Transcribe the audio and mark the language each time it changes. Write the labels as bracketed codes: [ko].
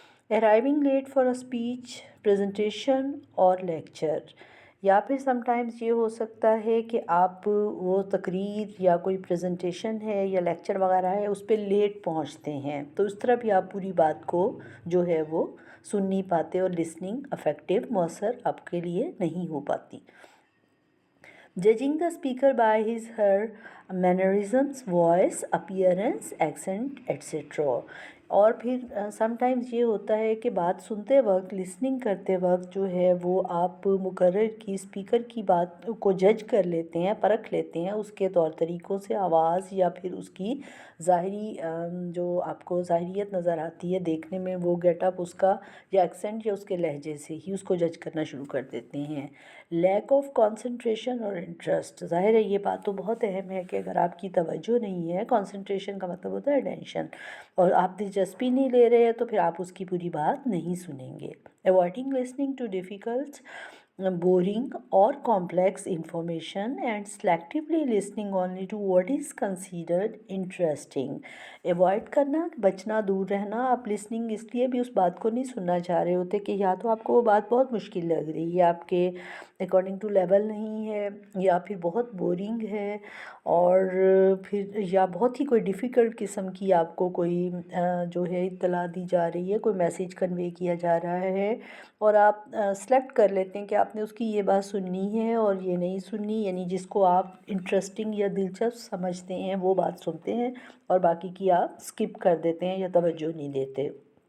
[en] arriving late for a speech, [hi] presentation और lecture, या फिर समटाइम्स ये हो सकता है कि आप वो तकरीर या कोई प्रेजेंटेशन है या लेक्चर वगैरह है उस पर लेट पहुंचते हैं, तो उस तरह भी आप पूरी बात को जो है वो सुन नहीं पाते और लिसनिंग इफ़ेक्टिव मौसर आपके लिए नहीं हो पाती. [en] Judging the speaker by his her mannerisms, voice, appearance, accent, etc. [hi] और फिर समटाइम्स ये होता है कि बात सुनते वक्त, लिसनिंग करते वक्त जो है वो आप मुकर्रर की, स्पीकर की बात को जज कर लेते हैं, परख लेते हैं उसके तौर तरीक़ों से, आवाज़ या फिर उसकी ज़ाहरी जो आपको ज़ाहरियत नज़र आती है देखने में, वो गेटअप उसका या एक्सेंट या उसके लहजे से ही उसको जज करना शुरू कर देते हैं. [en] lack of concentration [hi] और इंटरेस्ट, ज़ाहिर है ये बात तो बहुत अहम है कि अगर आपकी तवज्जो नहीं है, कंसंट्रेशन का मतलब होता है अटेंशन, और आप दिलचस्पी नहीं ले रहे हैं तो फिर आप उसकी पूरी बात नहीं सुनेंगे. [en] Avoiding listening to difficult, boring or complex information and selectively listening only to what is considered interesting. [hi] Avoid करना, बचना, दूर रहना. आप लिसनिंग इसलिए भी उस बात को नहीं सुनना चाह रहे होते कि या तो आपको वो बात बहुत मुश्किल लग रही है, आपके अकॉर्डिंग टू लेवल नहीं है, या फिर बहुत बोरिंग है, और फिर या बहुत ही कोई डिफ़िकल्ट किस्म की आपको कोई जो है इत्तला दी जा रही है, कोई मैसेज कन्वे किया जा रहा है, और आप सेलेक्ट कर लेते हैं कि आपने उसकी ये बात सुननी है और ये नहीं सुननी, यानी जिसको आप इंटरेस्टिंग या दिलचस्प समझते हैं वो बात सुनते हैं और बाकी की आप स्किप कर देते हैं या तवज्जो नहीं देते.